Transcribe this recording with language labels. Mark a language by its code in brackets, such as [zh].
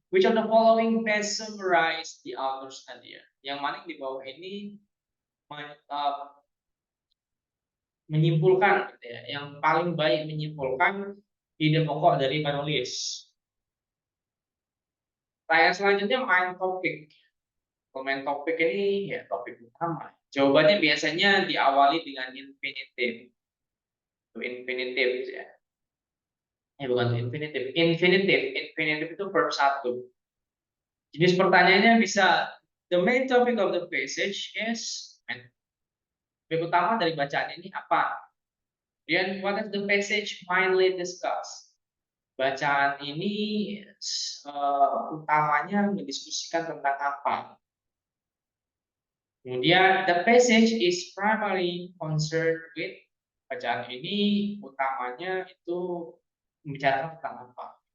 [en] Which of the following best summarize the author's idea? [id] Yang mana yang di bawah ini menyimpulkan, gitu ya, yang paling baik menyimpulkan ide pokok dari penulis. Pertanyaan selanjutnya main topik. Kalau main topik ini ya topik utama. Jawabannya biasanya diawali dengan infinitive. Infinitive gitu ya. Bukan infinitive. Infinitive itu verb 1. Jenis pertanyaannya bisa [en] the main topic of the passage is, [id] topik utama dari bacaan ini apa? Dan [en] what is the passage mainly discuss? [id] Bacaan ini utamanya mendiskusikan tentang apa? Kemudian [en] the passage is primarily concerned with, [id] bacaan ini utamanya itu membicarakan tentang apa?